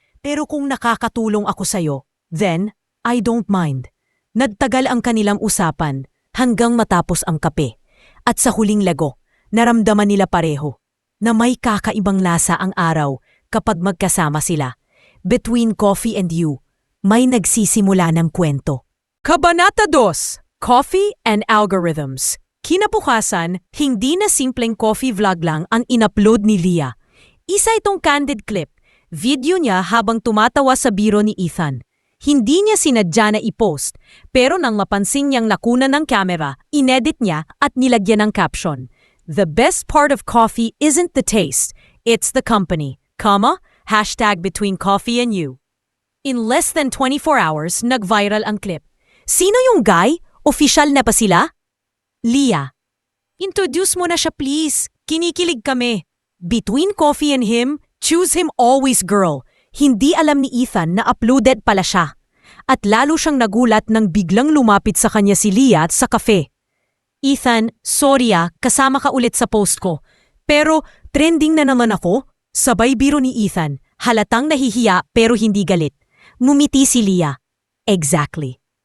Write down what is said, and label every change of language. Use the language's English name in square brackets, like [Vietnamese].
[Filipino] Pero kung nakakatulong ako sa'yo, [English] then I don't mind. [Filipino] Nagtagal ang kanilang usapan hanggang matapos ang kape. At sa huling lago, naramdaman nila pareho na may kakaibang lasa ang araw kapag magkasama sila. [English] Between coffee and you, [Filipino] may nagsisimula ng kwento. Kabanata 2, Coffee and Algorithms. Kinabukasan, hindi na simpleng coffee vlog lang ang in-upload ni Leah. Isa itong candid clip, video niya habang tumatawa sa biro ni Ethan. Hindi niya sinadya na i-post, pero nang mapansin niyang nakunan ng camera, inedit niya at nilagyan ng caption. [English] The best part of coffee isn't the taste, it's the company, hashtag between coffee and you. In less than 24 hours, [Filipino] nag-viral ang clip. Sino yung guy? Official na pa sila? Leah, introduce mo na siya please. Kinikilig kami. [English] Between coffee and him, choose him always girl. [Filipino] Hindi alam ni Ethan na uploaded pala siya. At lalo siyang nagulat nang biglang lumapit sa kanya si Leah sa cafe. Ethan, sorry kasama ka ulit sa post ko. Pero trending na naman ako. Sabay biro ni Ethan, halatang nahihiya pero hindi galit. Ngumiti si Leah. Exactly.